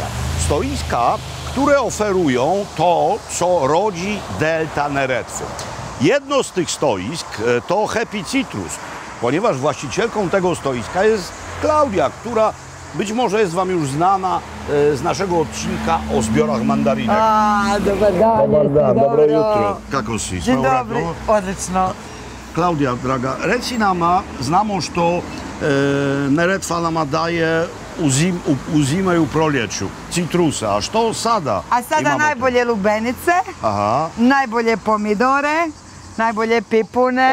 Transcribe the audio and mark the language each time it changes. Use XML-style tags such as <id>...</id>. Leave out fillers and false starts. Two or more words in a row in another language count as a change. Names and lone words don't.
<pl>Stoiska, które oferują to, co rodzi delta Neretwy. Jedno z tych stoisk to Happy Citrus, ponieważ właścicielką tego stoiska jest Klaudia, która być może jest Wam już znana z naszego odcinka o zbiorach mandarynek.</pl> <hr>Dobar dan, dobro jutro. Kako si?</hr> <pl>Dzień dobry,</pl> <hr>odlično. Klaudia, draga, reci nama, znamo što Neretva nama daje u zime i u proljeću citrusa, a što sada? A sada imamo? najbolje lubenice, Aha. najbolje pomidore, najbolje pipune.</hr>